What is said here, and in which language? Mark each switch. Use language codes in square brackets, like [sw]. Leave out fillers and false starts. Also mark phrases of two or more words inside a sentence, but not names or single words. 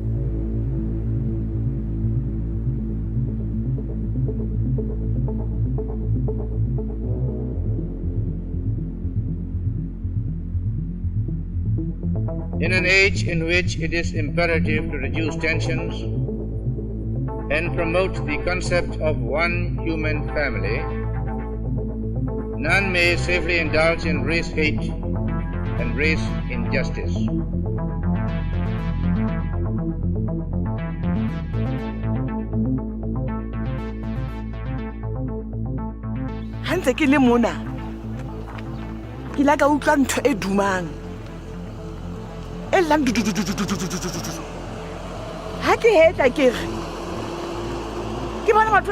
[en] In an age in which it is imperative to reduce tensions and promote the concept of one human family, none may safely indulge in race hate and race injustice. [st] Hantse ke le mona ke la ka utlwa ntho e dumang e lang ha ke hetla ke re ke bona batho ba